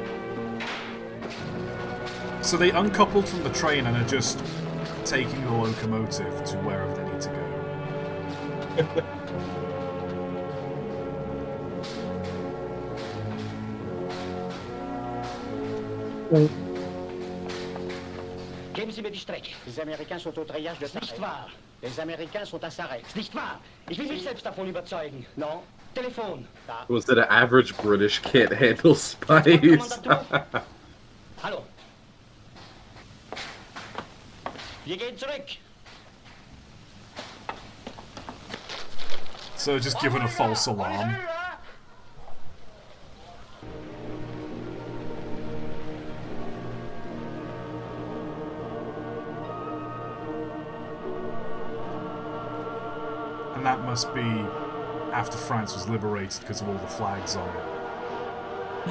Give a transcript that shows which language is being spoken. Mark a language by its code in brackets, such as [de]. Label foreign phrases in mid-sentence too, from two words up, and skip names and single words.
[en] So they uncoupled from the train and are just taking the locomotive to wherever they need to go. [de] Geben Sie mir die Strecke. [fr] Les Américains sont au treillage de Sarek. [de] Nicht wahr. [fr] Les Américains sont à Sarek. [de] Nicht wahr. Ich will mich selbst davon überzeugen. Non. Telefon. Da. [en] Was that an average British can't handle spice? [de] Hallo. Wir gehen zurück. [en] So just given a false alarm. And that must be after France was liberated because of all the flags on it.